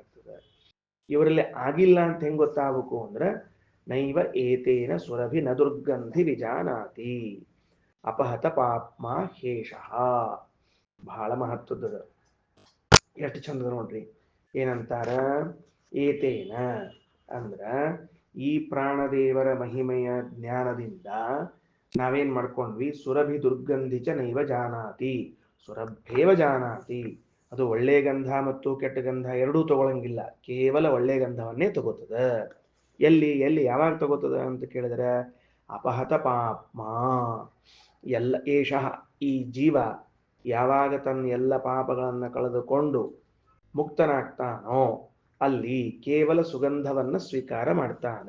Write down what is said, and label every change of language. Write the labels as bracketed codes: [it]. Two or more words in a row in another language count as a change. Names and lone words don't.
[kn] ಇವರಲ್ಲಿ ಆಗಿಲ್ಲ ಅಂತ ಹೆಂಗ್ ಗೊತ್ತಾಗಬೇಕು ಅಂದ್ರೆ [sa] ನೈವ ಏತೇನ ಸುರಭಿ ನ ದುರ್ಗಂಧಿ ವಿಜಾನಾತಿ ಅಪಹತ ಪಾಪ್ಮ ಹೇಷಃ. [kn] ಬಹಳ ಮಹತ್ವದ, ಎಷ್ಟು ಚಂದ ನೋಡ್ರಿ. ಏನಂತಾರ? ಏತೇನ ಅಂದ್ರ ಈ ಪ್ರಾಣದೇವರ ಮಹಿಮೆಯ ಜ್ಞಾನದಿಂದ ನಾವೇನ್ ಮಾಡ್ಕೊಂಡ್ವಿ? [sa] ಸುರಭಿ ದುರ್ಗಂಧಿಚ ನೈವ ಜಾನಾತಿ ಸುರಭ್ಯೇವ ಜಾನಾತಿ. [kn] ಅದು ಒಳ್ಳೆ ಗಂಧ ಮತ್ತು ಕೆಟ್ಟ ಗಂಧ ಎರಡೂ ತಗೊಳಂಗಿಲ್ಲ, ಕೇವಲ ಒಳ್ಳೆ ಗಂಧವನ್ನೇ ತಗೋತದ. ಎಲ್ಲಿ ಎಲ್ಲಿ ಯಾವಾಗ ತಗೋತದ ಅಂತ ಕೇಳಿದ್ರೆ [sa] ಅಪಹತ ಪಾಪ್ಮ. [kn] ಎಲ್ಲ ಏಷಃ ಈ ಜೀವ ಯಾವಾಗ ತನ್ನ ಎಲ್ಲ ಪಾಪಗಳನ್ನು ಕಳೆದುಕೊಂಡು ಮುಕ್ತನಾಗ್ತಾನೋ ಅಲ್ಲಿ ಕೇವಲ ಸುಗಂಧವನ್ನ ಸ್ವೀಕಾರ ಮಾಡ್ತಾನ.